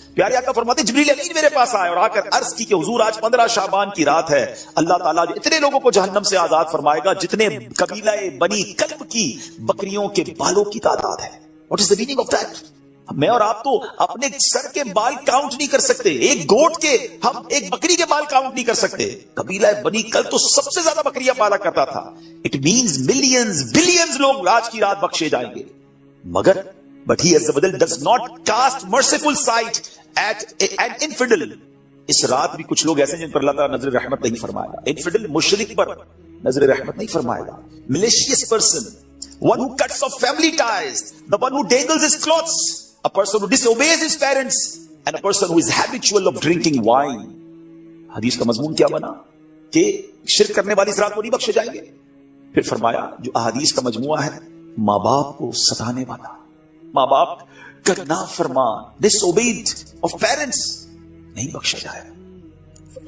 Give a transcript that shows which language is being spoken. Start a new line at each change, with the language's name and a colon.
Urdu: پیارے آقا فرماتے ہیں جبریل امین میرے پاس آئے اور آ کر عرض کی کہ حضور آج 15 شعبان کی رات ہے، اللہ تعالیٰ اتنے لوگوں کو جہنم سے آزاد فرمائے گا جتنے قبیلہ بنی کلب کی بکریوں کے بالوں کی تعداد ہے.
English: What is the meaning of that?
Urdu: میں اور آپ تو اپنے سر کے بال کاؤنٹ نہیں کر سکتے، ایک گوٹ کے، ہم ایک بکری کے بال کاؤنٹ نہیں کر سکتے. قبیلہ بنی کلب تو سب سے زیادہ بکریاں پالا کرتا تھا.
English: it means millions billions
Urdu: لوگ آج کی رات بخشے جائیں گے.
English: مگر but he Azza wa Jal does not cast merciful sight at an infidel.
Urdu: اس رات بھی کچھ لوگ ایسے جن پر اللہ تعالیٰ نظر رحمت نہیں فرمائے گا. انفیڈل مشرک پر نظر رحمت نہیں فرمائے گا.
English: Malicious person, one who cuts off family ties, the one who dangles his clothes, a person who disobeys his parents, and a person who is habitual of drinking wine.
Urdu: حدیث کا مضمون کیا بنا کہ شرک کرنے والی اس رات کو نہیں بخشے جائیں گے. پھر فرمایا جو احادیث کا مجموعہ ہے، ماں باپ کو ستانے والا، ماں باپ کا نافرمان،
English: disobeyed of parents،
Urdu: نہیں بخشا جائے گا.